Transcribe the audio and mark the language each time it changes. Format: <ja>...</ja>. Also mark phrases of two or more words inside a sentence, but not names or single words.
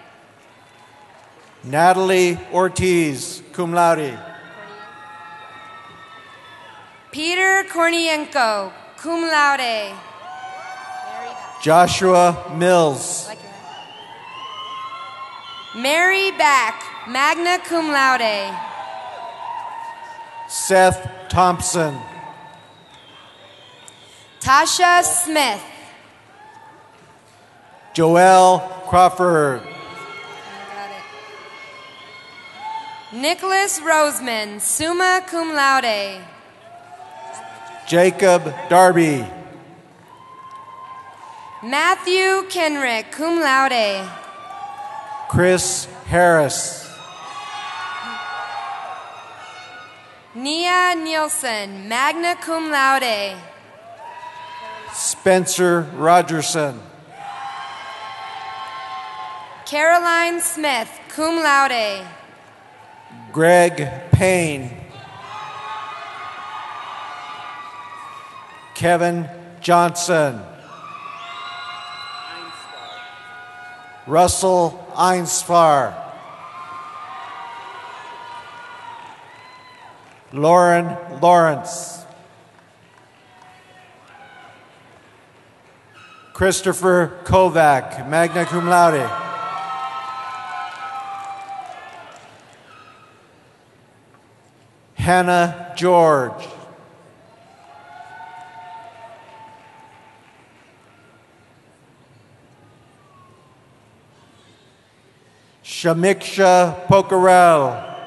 <en>Natalie Ortiz,</en> <la>cum laude.</la> <en>Peter Kornienko,</en> <la>cum laude.</la> <en>Joshua Mills. Mary Back,</en> <la>magna cum laude.</la> <en>Seth Thompson. Tasha Smith. Joelle Crawford. Nicholas Roseman,</en> <la>summa cum laude.</la> <en>Jacob Darby. Matthew Kenrick,</en> <la>cum laude.</la> <en>Chris Harris. Nia Nielsen,</en> <la>magna cum laude.</la> <en>Spencer Rogerson. Caroline Smith,</en> <la>cum laude.</la> <en>Greg Payne. Kevin Johnson. Russell Einsfar. Lauren Lawrence. Christopher Kovac,</en> <la>magna cum laude.</la> <en>Hannah George. Shamiksha Pocarel.</en>